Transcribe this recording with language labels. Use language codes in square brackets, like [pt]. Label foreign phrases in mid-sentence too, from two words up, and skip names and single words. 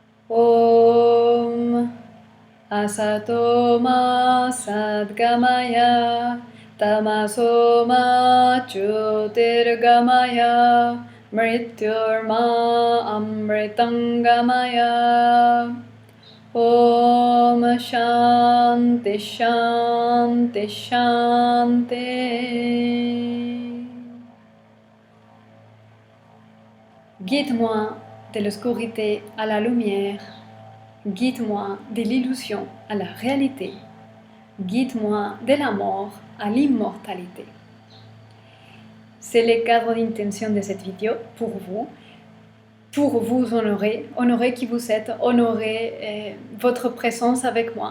[sa] Om Asato Ma Sadgamaya Tamaso Ma Jyotirgamaya Mrityurma Amritangamaya. Om Shanti Shanti Shanti. [fr] Guide-moi de l'obscurité à la lumière. Guide-moi de l'illusion à la réalité. Guide-moi de la mort à l'immortalité. C'est le cadre d'intention de cette vidéo pour vous honorer qui vous êtes, honorer votre présence avec moi.